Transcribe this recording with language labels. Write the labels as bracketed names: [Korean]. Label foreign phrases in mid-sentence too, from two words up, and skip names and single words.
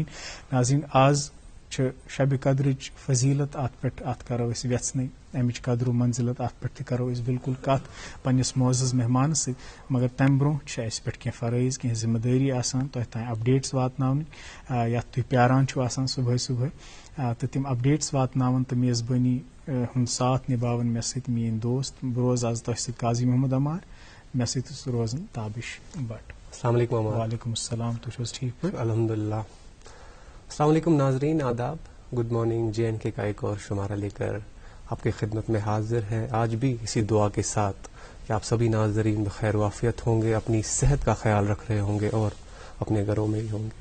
[Kashmiri] ناظریٖن، آز چھِ شبِ قدرٕچ فضیلت، اتھ پٮ۪ٹھ اتھ کرو أسۍ ویژھنٕے، امِچ قدر و منزلت اتھ پٮ۪ٹھ تہِ کرو أسۍ بالکل کتھ پننس معزز مہمانس سۭتۍ، مگر تمہِ برونٛہہ چھِ اسہِ پٮ۪ٹھ کینٛہہ فرٲیض، کینٛہہ ذمہٕ دٲری آسان تۄہہِ تام اپڈیٹس واتناونٕکۍ یتھ تُہۍ پیاران چھِو آسان صبحٲے صبحٲے، تہٕ تِم اپڈیٹس واتناون تہٕ میزبٲنی ہُنٛد ساتھ نِباون مےٚ سۭتۍ میٲنۍ دوست۔ بہٕ روزٕ آز تۄہہِ سۭتۍ قاضی محمد عمار، مےٚ سۭتۍ روزن تابش بٹ۔ [Arabic] السلام علیکم۔ وعلیکم السلام، [Kashmiri] تُہۍ چھِو حظ ٹھیک پٲٹھۍ؟ [Arabic] الحمد للہ۔ السلام علیکم [Urdu] ناظرین، آداب۔ گڈ مارننگ J&K کا ایک اور شمارہ لے کر آپ کی خدمت میں حاضر ہے، آج بھی اسی دعا کے ساتھ کہ آپ سبھی ناظرین بخیر وافیت ہوں گے, اپنی صحت کا خیال رکھ رہے ہوں گے اور اپنے گھروں میں ہی ہوں گے.